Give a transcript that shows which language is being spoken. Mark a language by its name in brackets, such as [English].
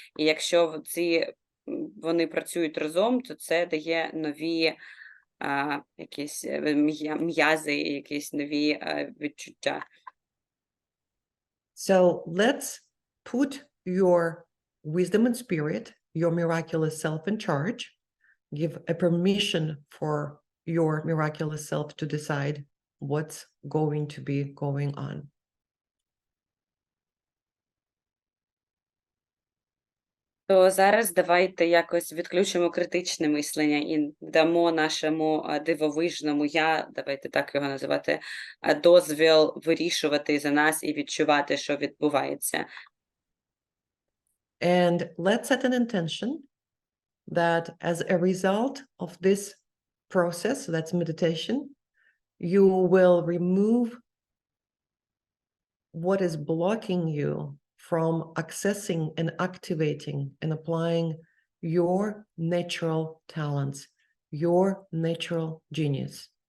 [Ukrainian] І якщо вони працюють разом, то це дає нові якісь м'язи, якісь нові відчуття. [English] So let's put your wisdom and spirit, your miraculous self in charge. Give a permission for your miraculous self to decide what's going to be going on. [Ukrainian] То зараз давайте якось відключимо критичне мислення і дамо нашому дивовижному я, давайте так його називати, дозвіл вирішувати за нас і відчувати, що відбувається. [English] And let's set an intention that as a result of this process, so that's meditation, you will remove what is blocking you from accessing and activating and applying your natural talents, your natural genius.